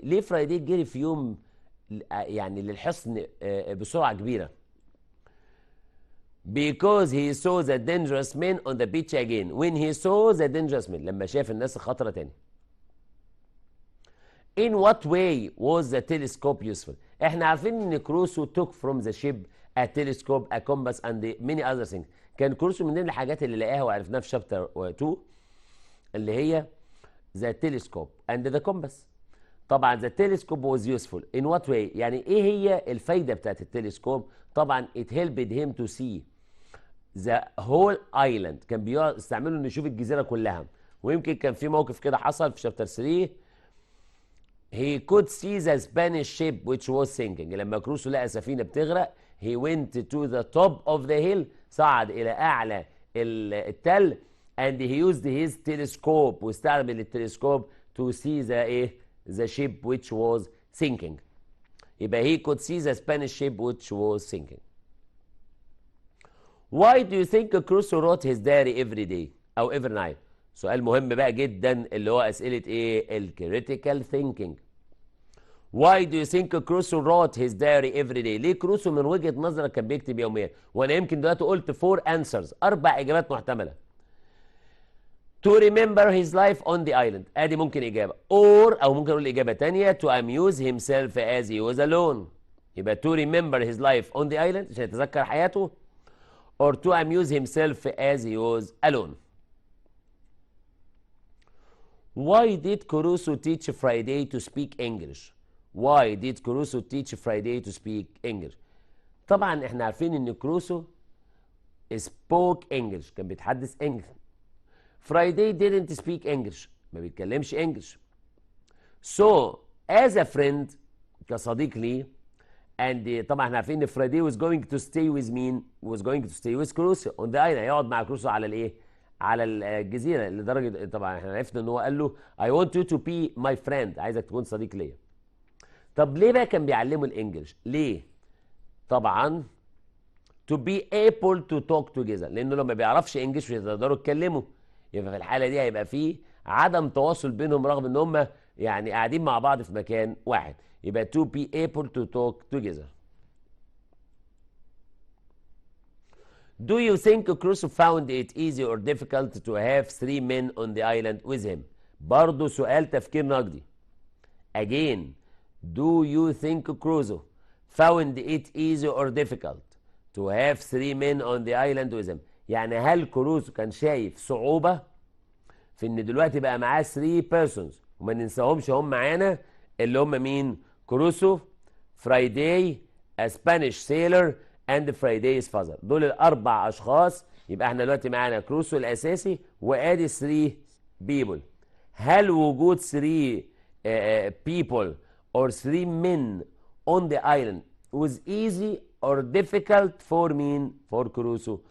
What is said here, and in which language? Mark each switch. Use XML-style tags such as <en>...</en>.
<ar>ليه فرايداي جري في يوم يعني للحصن بسرعة كبيرة؟</ar> <en>Because he saw the dangerous men on the beach again. When he saw the dangerous men،</en> <ar>لما شاف الناس الخطرة تاني.</ar> <en>In what way was the telescope useful؟</en> <ar>احنا عارفين ان كروسو</ar> <en>took from the ship a telescope, a compass and many other things.</en> <ar>كان كروسو من ضمن الحاجات اللي لقاها وعرفناها في شابتر 2 اللي هي</ar> <en>the telescope and the compass. طبعا the telescope was useful in what way؟</en> <ar>يعني ايه هي الفايده بتاعت التلسكوب؟</ar> <en>طبعا it helped him to see the whole island.</en> <ar>كان بيستعمله انه يشوف الجزيره كلها. ويمكن كان في موقف كده حصل في شابتر 3</ar> <en>he could see the Spanish ship which was sinking.</en> <ar>لما كروسو لقى سفينه بتغرق</ar> <en>he went to the top of the hill،</en> <ar>صعد الى اعلى التل</ar> <en>and he used his telescope،</en> <ar>واستعمل التلسكوب</ar> <en>to see the ship which was sinking. يبقى he could see the Spanish ship which was sinking. Why do you think Crusoe wrote his diary every day او every night؟</en> <ar>سؤال مهم بقى جدا اللي هو اسئله ايه؟ الكريتيكال ثينكينج.</ar> <en>Why do you think Crusoe wrote his diary every day؟</en> <ar>ليه كروسو من وجهه نظرك كان بيكتب يوميا؟ وانا يمكن دلوقتي قلت</ar> <en>4 answers،</en> <ar>4 اجابات محتمله.</ar> <en>To remember his life on the island،</en> <ar>ادي ممكن اجابه، او ممكن اقول اجابه ثانيه</ar> <en>to amuse himself as he was alone. يبقى to remember his life on the island</en> <ar>عشان يتذكر حياته،</ar> <en>or to amuse himself as he was alone. Why did Crusoe teach Friday to speak English؟ Why did Crusoe teach Friday to speak English؟</en> <ar>طبعا احنا عارفين ان كروسو</ar> <en>spoke English،</en> <ar>كان بيتحدث انجلش.</ar> <en>Friday didn't speak English،</en> <ar>ما بيتكلمش انجلش.</ar> <en>So as a friend،</en> <ar>كصديق لي،</ar> <en>and</en> <ar>طبعا احنا عارفين ان</ar> <en>Friday was going to stay with مين؟ was going to stay with Crusoe on the island،</en> <ar>هيقعد مع كروسو على الايه؟ على الجزيره، لدرجه طبعا احنا عرفنا ان هو قال له</ar> <en>I want you to be my friend،</en> <ar>عايزك تكون صديق ليا. طب ليه بقى كان بيعلمه الانجليش؟ ليه؟ طبعا</ar> <en>to be able to talk together،</en> <ar>لانه لو ما بيعرفش انجليش مش هيقدروا يتكلموا. يبقى في الحاله دي هيبقى فيه عدم تواصل بينهم رغم ان هم يعني قاعدين مع بعض في مكان واحد.</ar> <en>يبقى to be able to talk together. Do you think Crusoe found it easy or difficult to have 3 men on the island with him؟</en> <ar>برضه سؤال تفكير نقدي.</ar> <en>Again، do you think Crusoe found it easy or difficult to have 3 men on the island with him؟</en> <ar>يعني هل كروسو كان شايف صعوبة في ان دلوقتي بقى معاه</ar> <en>3 persons،</en> <ar>وما ننساهمش هم معانا اللي هم مين؟</ar> <en>Crusoe, Friday, a Spanish sailor and Friday's father.</en> <ar>دول الاربع اشخاص. يبقى احنا دلوقتي معانا كروسو الاساسي وادي 3 people.</ar> <en>هل وجود 3 people or 3 men on the island was easy or difficult for مين؟ for Crusoe.</en>